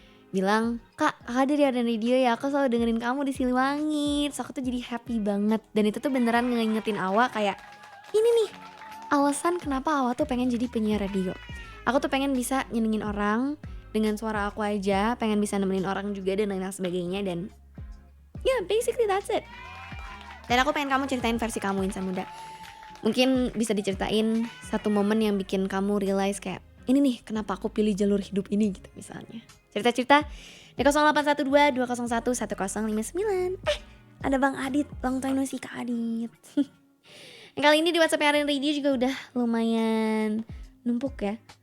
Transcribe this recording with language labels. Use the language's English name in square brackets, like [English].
[Indonesian] Bilang, "Kak, kakak dari Arden Radio ya, aku selalu dengerin kamu di Siliwangi." Terus aku tuh jadi [English] happy [Indonesian] banget. Dan itu tuh beneran ngingetin Awa kayak, ini nih alasan kenapa Awa tuh pengen jadi penyiar radio. Aku tuh pengen bisa nyenengin orang dengan suara aku aja, pengen bisa nemenin orang juga dan lain sebagainya. Dan [English] yeah, basically that's it. [Indonesian] Dan aku pengen kamu ceritain versi kamu insan muda. Mungkin bisa diceritain satu momen yang bikin kamu [English] realize [Indonesian] kayak, ini nih kenapa aku pilih jalur hidup ini gitu misalnya. Cerita-cerita di 0812-201-1059. Ada Bang Adit, [English] long time no see [Indonesian] Kak Adit. Kali ini di WhatsApp Arden Radio juga udah lumayan numpuk ya.